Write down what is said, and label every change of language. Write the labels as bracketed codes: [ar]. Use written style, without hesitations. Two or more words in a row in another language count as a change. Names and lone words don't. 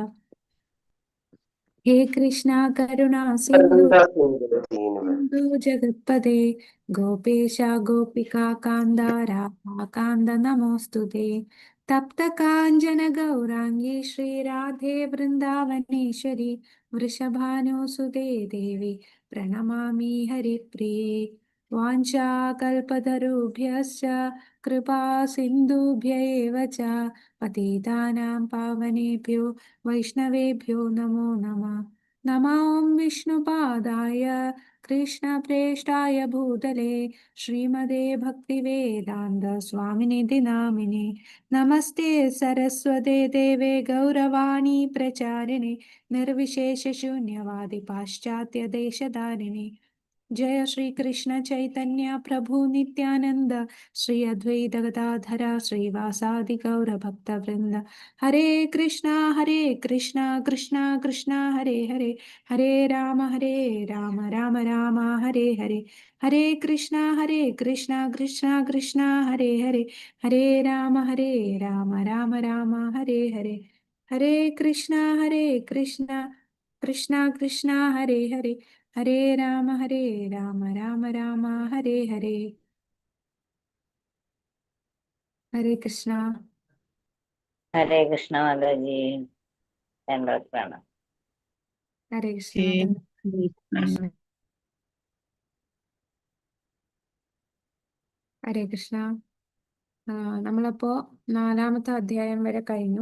[sa] ഹേ കൃഷ്ണ കരുണാ സിന്ധു സിന്ധു ജഗത്പദേ ഗോപേശ ഗോപികാ കാന്ത രാധാകാന്ത നമോസ്തുതേ. തപ്ത കാഞ്ചന ഗൗരാംഗീ ശ്രീരാധേ വൃന്ദാവനേശ്വരി വൃഷഭാനുസുതേ ദേവി പ്രണമാമി ഹരിപ്രിയേ. വാഞ്ചാകൽപതരുഭ്യശ്ച കൃപാ സിന്ധുഭ്യ ഏവ ച പതിതാനാം പാവനേഭ്യോ വൈഷ്ണവേഭ്യോ നമോ നമഃ. നമോ വിഷ്ണുപാദായ കൃഷ്ണപ്രേഷ്ഠായ ഭൂതലേ ശ്രീമതേ ഭക്തിവേദാന്ത സ്വാമിനിധി നാമിനെ. നമസ്തേ സരസ്വതേ ദേവേ ഗൗരവാണി പ്രചാരിണി നിർവിശേഷ ശൂന്യവാദി പാശ്ചാത്യ ദേശധാരിണി. जय श्री कृष्ण चैतन्य प्रभु नित्यानंद श्री अद्वैत गदाधर श्रीवासादि गौर भक्त वृंद. हरे कृष्णा कृष्णा कृष्णा हरे हरे हरे राम राम राम हरे हरे. हरे कृष्णा कृष्णा कृष्णा हरे हरे हरे राम राम राम हरे हरे. हरे कृष्णा कृष्णा कृष्णा कृष्णा हरे हरे हरे राम राम राम हरे हरे. हरे कृष्णा. ഹരേ കൃഷ്ണ [ml] മാതാജി. രണ്ടോട്ടാണ്. [sa] ഹരേ കൃഷ്ണ. ഹരേ കൃഷ്ണ. [ml] നമ്മളപ്പോ 4-ാമത്തെ അധ്യായം വരെ കഴിഞ്ഞു.